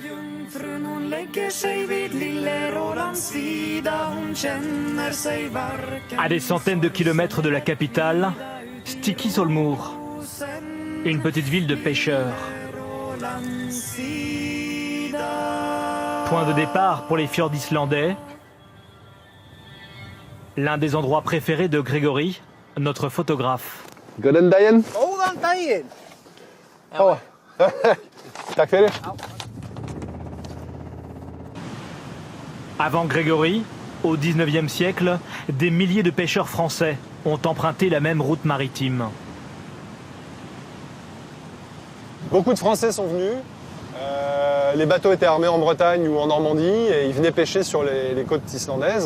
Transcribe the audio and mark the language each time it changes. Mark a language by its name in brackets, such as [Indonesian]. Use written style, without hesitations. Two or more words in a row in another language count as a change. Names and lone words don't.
[French] À des centaines de kilomètres de la capitale, Stykkishólmur, une petite ville de pêcheurs. Point de départ pour les fjords islandais. L'un des endroits préférés de Grégory, notre photographe. [Icelandic] Góðan daginn. Góðan daginn. Oh. Takk fyrir. [French] Avant Grégory, au 19e siècle, des milliers de pêcheurs français ont emprunté la même route maritime. Beaucoup de Français sont venus. Les bateaux étaient armés en Bretagne ou en Normandie et ils venaient pêcher sur les côtes islandaises.